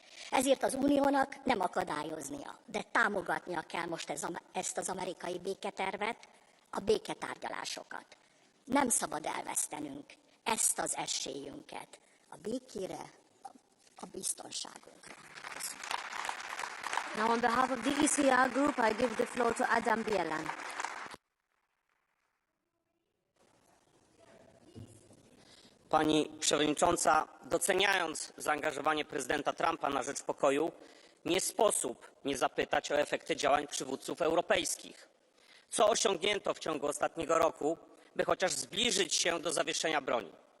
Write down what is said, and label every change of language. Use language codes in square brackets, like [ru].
[hu] Ezért az Uniónak nem akadályoznia, de támogatnia kell most ezt az amerikai béketervet, a béketárgyalásokat. Nem szabad elvesztenünk ezt az esélyünket a békére, a biztonságunkra. [en] Now on behalf of the ECR group, I give the floor to Adam Bielan. [pl] Pani Przewodnicząca, doceniając zaangażowanie prezydenta Trumpa na rzecz pokoju, nie sposób nie zapytać o efekty działań przywódców europejskich. Co osiągnięto w ciągu ostatniego roku, by chociaż zbliżyć się do zawieszenia broni?